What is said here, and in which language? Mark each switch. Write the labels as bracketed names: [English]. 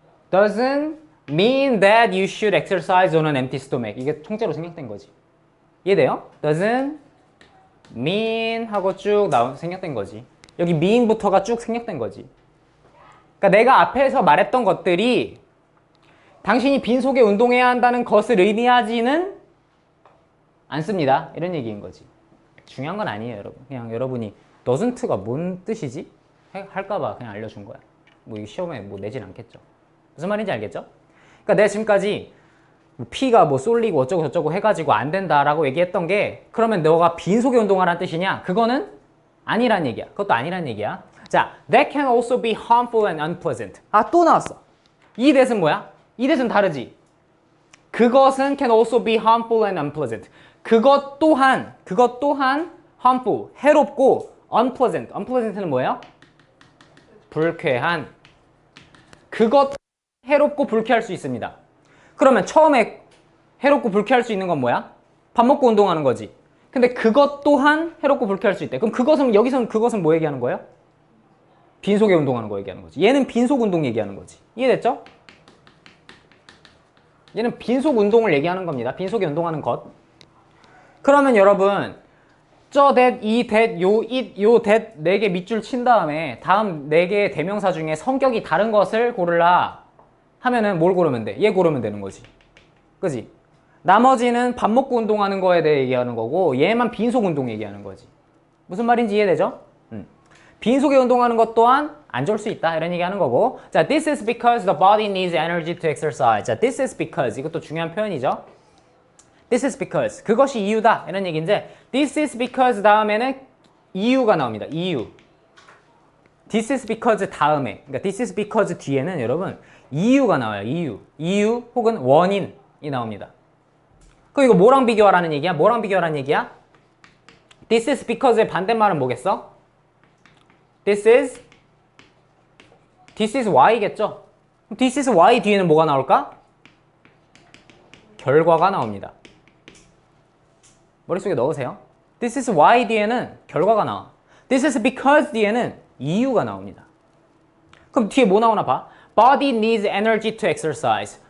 [English] doesn't mean that you should exercise on an empty stomach. [Korean] 이게 통째로 생략된 거지. 이해돼요? doesn't mean 하고 쭉 생략된 거지. 여기 mean부터가 쭉 생략된 거지. 그러니까 내가 앞에서 말했던 것들이 당신이 빈속에 운동해야 한다는 것을 의미하지는 않습니다. 이런 얘기인 거지. 중요한 건 아니에요, 여러분. 그냥 여러분이 doesn't가 뭔 뜻이지? 할까봐 그냥 알려준 거야. 뭐 이거 시험에 뭐 내진 않겠죠. 무슨 말인지 알겠죠? 그러니까 내가 지금까지 피가 뭐 쏠리고 어쩌고 저쩌고 해가지고 안 된다라고 얘기했던 게 그러면 너가 빈속에 운동하라는 뜻이냐? 그거는 아니란 얘기야. 그것도 아니란 얘기야. [English] 자, that can also be harmful and unpleasant. [Korean] 아, 또 나왔어. 이 that은 뭐야? 이 that은 다르지. 그것은 [English] can also be harmful and unpleasant. [Korean] 그것 또한 harmful, 해롭고 unpleasant. unpleasant는 뭐예요? 불쾌한. 그것 해롭고 불쾌할 수 있습니다. 그러면 처음에 해롭고 불쾌할 수 있는 건 뭐야? 밥 먹고 운동하는 거지. 근데 그것 또한 해롭고 불쾌할 수 있대. 그럼 그것은 여기서는 그것은 뭐 얘기하는 거예요? 빈속에 운동하는 거 얘기하는 거지. 얘는 빈속 운동 얘기하는 거지. 이해됐죠? 얘는 빈속 운동을 얘기하는 겁니다. 빈속에 운동하는 것. 그러면 여러분 저 that, 이 that, 요 it, 요 that 4개 밑줄 친 다음에 다음 4개의 대명사 중에 성격이 다른 것을 고르라 하면은 뭘 고르면 돼? 얘 고르면 되는 거지. 그지? 나머지는 밥 먹고 운동하는 거에 대해 얘기하는 거고 얘만 빈속 운동 얘기하는 거지. 무슨 말인지 이해되죠? 빈속에 운동하는 것 또한 안 좋을 수 있다 이런 얘기하는 거고. [English] 자, this is because the body needs energy to exercise. [Korean] 자, [English] this is because [Korean] 이것도 중요한 표현이죠. This is because 그것이 이유다 이런 얘기인데 this is because 다음에는 이유가 나옵니다. 이유. [English] This is because [Korean] 다음에 그러니까 this is because 뒤에는 여러분 이유가 나와요. 이유 혹은 원인이 나옵니다. 그럼 이거 뭐랑 비교하라는 얘기야? 뭐랑 비교하라는 얘기야? This is because의 반대말은 뭐겠어? [English] This is why겠죠? [Korean] This is why 뒤에는 뭐가 나올까? 결과가 나옵니다. 머릿속에 넣으세요. [English] This is why [Korean] 뒤에는 결과가 나와. [English] This is because [Korean] 뒤에는 이유가 나옵니다. 그럼 뒤에 뭐 나오나 봐. [English] Body needs energy to exercise.